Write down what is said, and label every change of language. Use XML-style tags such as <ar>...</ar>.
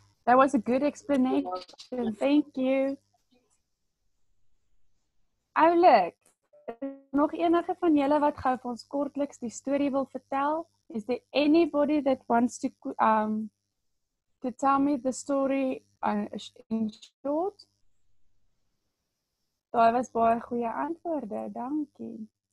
<en>That was a good explanation. Thank you.</en> <af>Oulik, nog enige van julle wat gou vir ons kortliks die storie wil vertel?</af> <en>Is there anybody that wants to tell me the story in short?</en> <af>Daai was baie goeie antwoorde. Dankie.</af>